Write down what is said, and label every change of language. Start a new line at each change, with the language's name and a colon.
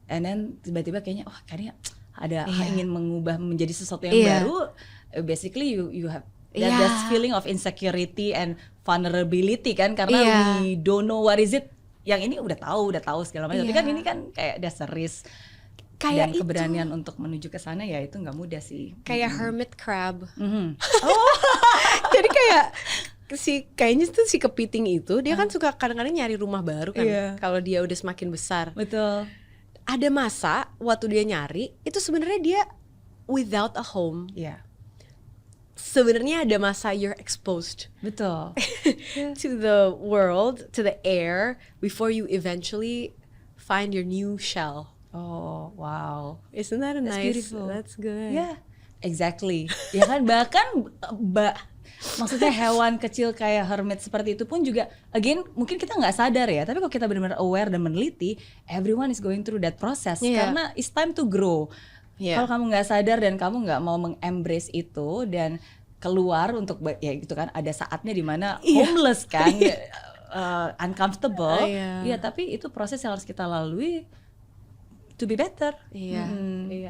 English: And then
Indonesian: tiba-tiba kayaknya kayaknya ada ingin mengubah menjadi sesuatu yang baru.
English: Basically you have that feeling of insecurity and vulnerability
Indonesian: kan, karena
English: we don't know what is it.
Indonesian: Yang ini udah tahu segala macam. Tapi kan ini kan kayak
English: that's a risk.
Indonesian: Dan keberanian untuk menuju ke sana ya itu nggak mudah sih. Kayak hermit crab. Jadi kayak kayaknya tuh si kepiting itu dia kan suka kadang-kadang nyari rumah baru kan. Kalau dia udah semakin besar. Betul. Ada masa waktu dia nyari itu sebenarnya dia
English: without a home.
Indonesian: Sebenarnya ada masa
English: you're exposed.
Indonesian: Betul.
English: To the world, to the air before you eventually find your new shell. Oh, wow. Isn't that That's nice? Beautiful. That's good. Yeah, exactly.
Indonesian: Ya kan, bahkan maksudnya hewan kecil kayak hermit seperti itu pun juga,
English: again,
Indonesian: mungkin kita nggak sadar ya. Tapi kalau kita benar-benar aware dan meneliti,
English: everyone is going through that process.
Indonesian: Karena
English: it's time to grow.
Indonesian: Kalau kamu nggak sadar dan kamu nggak mau meng-embrace itu dan keluar untuk ya gitu kan, ada saatnya dimana homeless kan, uncomfortable. Tapi itu proses yang harus kita lalui.
English: To be better.
Indonesian: Gitu.